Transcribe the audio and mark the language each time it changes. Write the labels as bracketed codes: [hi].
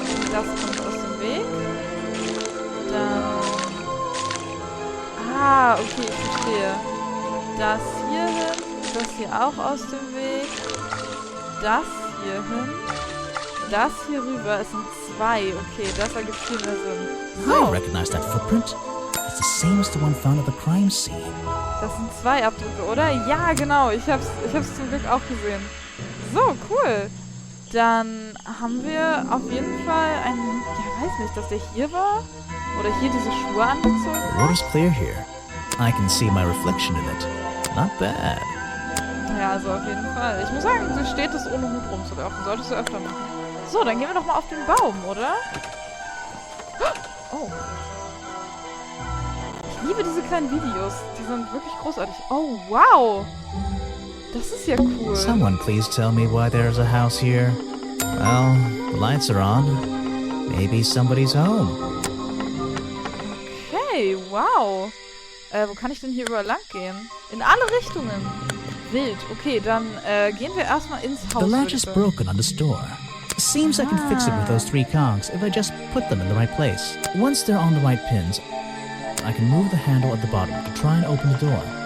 [de] Das kommt aus dem Weg. Dann... Ah, okay, ich verstehe. Das hier hin. Das hier auch aus dem Weg. Das hier hin. Das hier rüber. Es sind zwei. Okay, das ergibt viel mehr Sinn. [en] I recognize that footprint. It's the same as the one found at the crime scene. [de] Das sind zwei Abdrücke, oder? Ja, genau. Ich hab's zum Glück auch gesehen. So, cool. Dann haben wir auf jeden Fall einen... Ja, weiß nicht, dass der hier war? Oder hier diese Schuhe angezogen [en] The [de] hat? [en] water's clear here. I can see my reflection in it. Not bad. [de] Ja, also auf jeden Fall. Ich muss sagen, so steht es, ohne Hut rumzulaufen. Solltest du öfter machen. So, dann gehen wir doch mal auf den Baum, oder? Oh. Ich liebe diese kleinen Videos. Die sind wirklich großartig. Oh, wow. Das ist ja cool. [en] Someone please tell me why there's a house here. Well, the lights are on. Maybe somebody's home. [de] Okay, wow. Wo kann ich denn hier überall lang gehen? In alle Richtungen. Wild. Okay, dann gehen wir erstmal ins Haus. [en] The latch is broken on this door. Seems I can fix it with those 3 cogs if I just put them in the right place. Once they're on the right pins, I can move the handle at the bottom to try and open the door.